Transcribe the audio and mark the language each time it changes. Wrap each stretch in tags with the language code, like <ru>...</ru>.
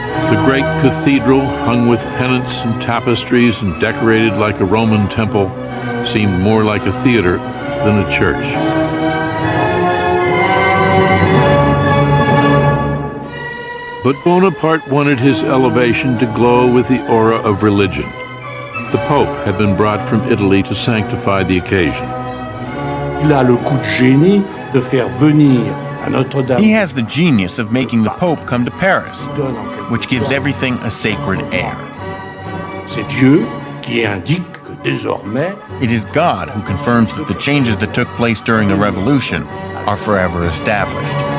<en>The great cathedral, hung with pennants and tapestries and decorated like a Roman temple, seemed more like a theater than a church. But Bonaparte wanted his elevation to glow with the aura of religion. The Pope had been brought from Italy to sanctify the occasion.</en> <fr>Il a le coup de génie de faire venir à Notre-Dame.</fr> <en>He has the genius of making the Pope come to Paris, which gives everything a sacred air.</en> <fr>C'est Dieu qui indique que désormais,</fr> <en>It is God who confirms that the changes that took place during the Revolution are forever established.</en>